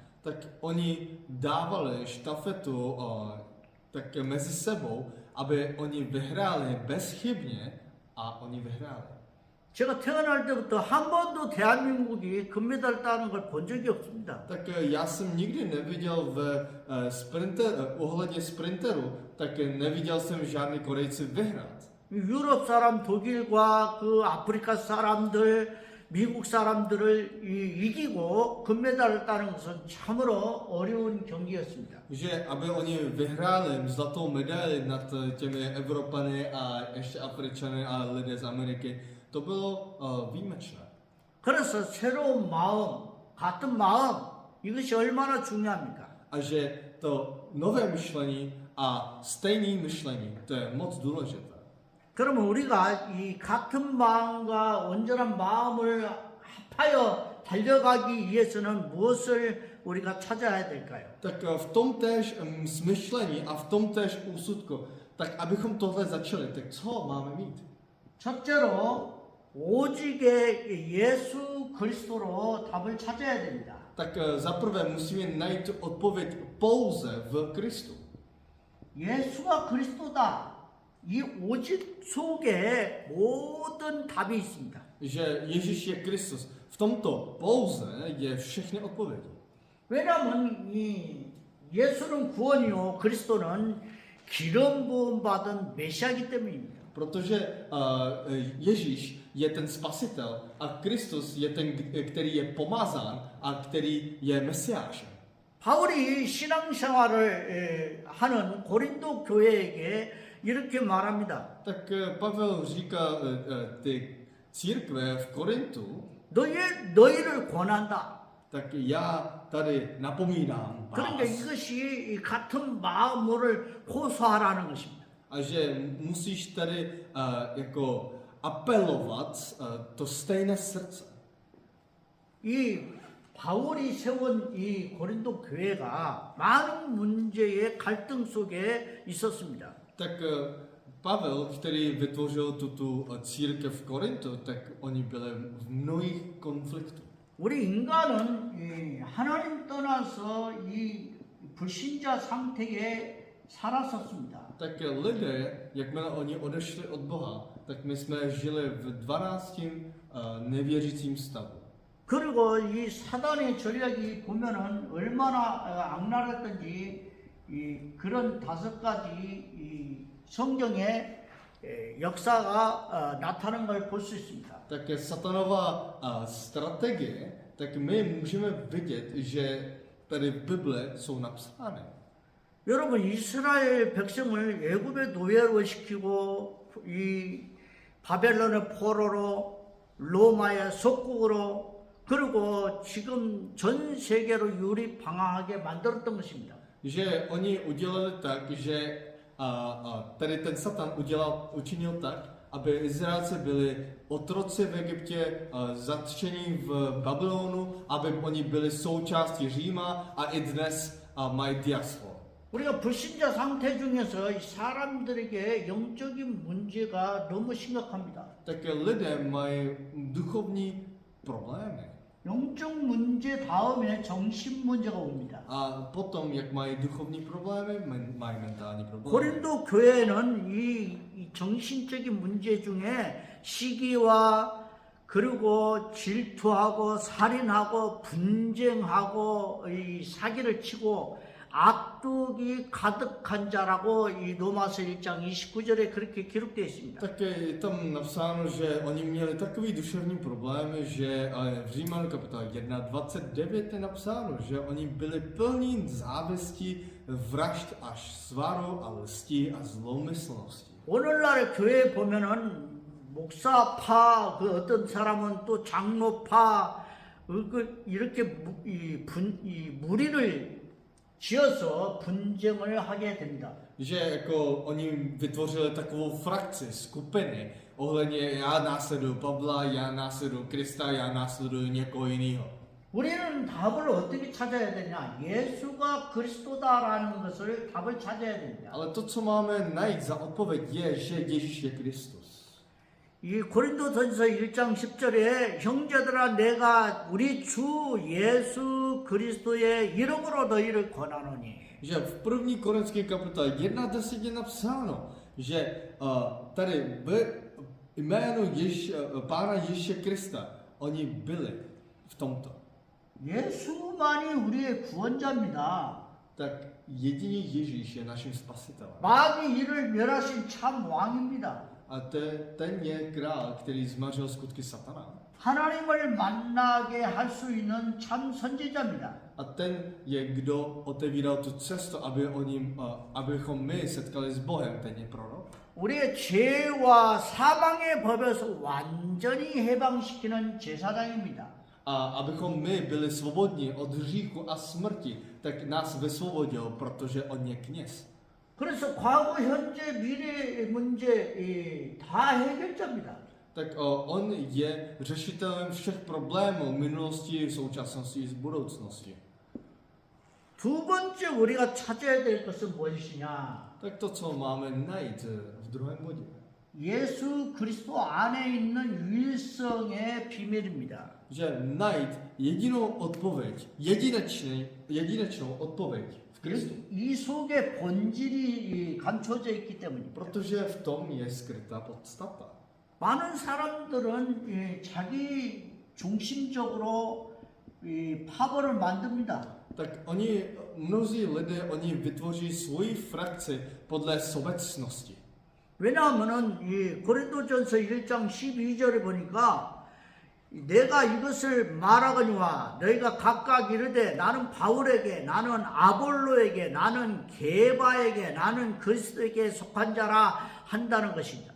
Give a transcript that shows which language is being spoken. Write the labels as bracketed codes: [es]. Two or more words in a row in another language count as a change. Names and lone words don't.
[cs] Tak oni dávali štafetu tak mezi sebou, aby oni vyhráli bezchybně a oni vyhráli. [ko] 제가 태어날 때부터 한 번도 대한민국이 금메달 따는 걸 본 적이 없습니다. [cs] Tak já jsem nikdy neviděl ohledně sprinteru, tak neviděl jsem žádný Korejci vyhrát. [ko] 유럽 사람, 독일과 그 아프리카 사람들, 미국 사람들을 이기고 금메달을 따는 것은 참으로 어려운 경기였습니다. [cs] Že aby oni vyhráli zlatou medaili nad těmi Evropany a ještě Afričany a lidé z Ameriky, to bylo výjimečné. [ko] 그래서 새로운 마음, 같은 마음, 이것이 얼마나 중요합니까? [cs] A že to nové myšlení a stejné myšlení, to je moc důležité. [ko] 그러면 우리가 이 같은 마음과 온전한 마음을 합하여 달려가기 위해서는 무엇을 우리가 찾아야 될까요? [cs] Tak v tom též smyšlení a v tom též úsudku, Tak abychom tohle začali, tak co máme mít? [ko] 첫째로 오직의 예수 그리스도로 답을 찾아야 됩니다. [cs] Tak zaprvé musíme najít tu odpověď pouze v Kristu. [ko] 예수가 그리스도다. 이 오직 속에 모든 답이 있습니다. [cs] Že Ježíš je Kristus. V tomto pouze je všechny odpovědi. [ko] 왜냐하면 이 예수는 구원이요 그리스도는 기름 부음 받은 메시아이기 때문입니다. [cs] Protože Ježíš je ten spasitel a Kristus je ten, který je pomazán a který je mesiášem. [ko] 바울이 신앙생활을 하는 고린도 교회에게 이렇게 말합니다. [cs] Tak Pavel říká ty církve v Korintu, [ko] 너희를 권한다. [cs] tak já tady napomínám [ko] 그러니까 [cs] vás. [ko] 이것이 이 같은 마음을 호소하라는 것입니다. [cs] A že musíš tady jako apelovat to stejné srdce. [ko] 이 바울이 세운 이 고린도 교회가 많은 문제의 갈등 속에 있었습니다. [cs] Tak Pavel, který vytvořil tuto církev v Korintu, tak oni byli v mnohých konfliktů. [ko] 우리 인간은 이 하나님 떠나서 이 불신자 상태에 살았었습니다. [cs] Tak lidé, jakmile oni odešli od Boha, tak my jsme žili v 12. nevěřícím stavu. [ko] 그리고 이 사단의 전략이 보면은 얼마나 악랄했던지 이 그런 5가지 이 성경의 역사가 나타나는 걸 볼 수 있습니다. [cs] Tak satanová strategie, tak my můžeme vidět, že tady v Bibli jsou napsány. [ko] 여러분 이스라엘 백성을 애굽의 노예로 시키고 이 바벨론의 포로로 로마의 속국으로 그리고 지금 전 세계로 유리방황하게 만들었던 것입니다. [cs] Že oni udělali tak, že tady ten Satan učinil tak, aby Izraelci byli otroci v Egyptě, zatčení v Babylonu, aby oni byli součástí Říma a i dnes mají diasporu. [ko] 우리가 불신자 상태 중에서 이 사람들에게 영적인 문제가 너무 심각합니다. [cs] Tak lidé mají duchovní problémy. [ko] 영적 문제 다음에 정신 문제가 옵니다. [cs] A potom, jak mají duchovní problémy, mají mentální problémy. [ko] 고린도 교회는 이 정신적인 문제 중에 시기와 그리고 질투하고 살인하고 분쟁하고 이 사기를 치고 악독이 가득한 자라고 이 로마서 1장 29절에 그렇게 기록되어 있습니다. [cs] Tak je tam napsáno, že oni měli takový duševní problémy, že v Římanu kapitola 1:29 je napsáno, že oni byli plní závisti, vražd až svaru a lstí a zlomyslnosti. [ko] 오늘날 교회에 보면은 목사파 그 어떤 사람은 또 장로파 이렇게 무리를 지어서 분쟁을 하게 됩니다. [cs] Že jako oni vytvořili takovou frakci, skupiny, ohledně já následuju Pavla, já následuju Krista, já následuju někoho jiného. [ko] 우리는 답을 어떻게 찾아야 되냐? 예수가 그리스도다라는 것을 답을 찾아야 됩니다. [cs] Ale to, co máme najít za odpověď, je, že Ježíš je Kristus. [ko] 이 고린도전서 1장 10절에 형제들아 내가 우리 주 예수 그리스도의 이름으로 너희를 권하노니 [cs] Že v první korinské kapitole 1:10 je napsáno, že tady jméno Pána Ježíše Krista, oni byli v tomto. [ko] 예수만이 우리의 구원자입니다. [cs] Tak jedině Ježíš je naším spasitelem. [ko] 마귀 이를 멸하신 참 왕입니다. [cs] A ten je král, který zmařil skutky satana. [ko] 하나님을 만나게 할 수 있는 참 선지자입니다. [cs] A ten je, kdo otevíral tu cestu, abychom my setkali s Bohem, ten je prorok. [ko] 우리의 죄와 사망의 법에서 완전히 해방시키는 제사장입니다. [cs] A abychom my byli svobodní od hříchu a smrti, tak nás vysvobodil, protože on je kněz. [ko] 그래서 과거, 현재, 미래의 문제 다 해결자입니다. [cs] Tak on je řešitelem všech problémů minulosti, současnosti i z budoucnosti. [ko] 두 번째 우리가 찾아야 될 것은 무엇이냐? [cs] Tak to, co máme najít v druhém bodě, [ko] 예수 그리스도 안에 있는 유일성의 비밀입니다. [cs] že najít jedinou odpověď, jedinečnou odpověď v Kristu. [ko] 이 속에 본질이 감춰져 있기 때문입니다. [cs] Protože v tom je skrytá podstata. [ko] 많은 사람들은 자기 중심적으로 파벌을 만듭니다. [cs] Tak mnozí lidé, oni vytvoří svoji frakci podle sobecnosti. [ko] 왜냐하면은 이 고린도전서 1장 12절에 보니까 내가 이것을 말하거니와 너희가 각각 이르되 나는 바울에게 나는 아볼로에게 나는 게바에게 나는 그리스도에게 속한 자라 한다는 것입니다.